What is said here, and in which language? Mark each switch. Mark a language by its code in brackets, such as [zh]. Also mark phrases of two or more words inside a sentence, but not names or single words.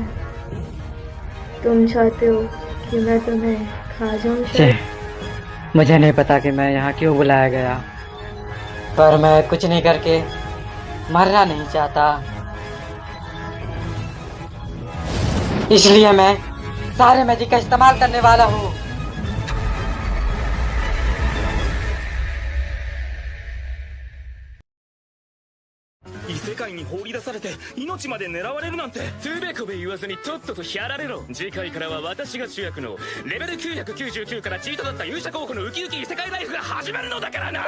[hi] तुम चाहते हो कि मैं तुम्हें खा जाऊं शायद? मुझे नहीं पता कि मैं यहाँ क्यों बुलाया गया, पर मैं कुछ नहीं करके मरना नहीं चाहता, इसलिए मैं सारे मैजिक का इस्तेमाल करने वाला हूँ। [ja] 異世界に放り出されて命まで狙われるなんて。つべこべ言わずにとっととやられろ。次回からは私が主役のレベル999からチートだった勇者候補のウキウキ異世界ライフが始まるのだからな。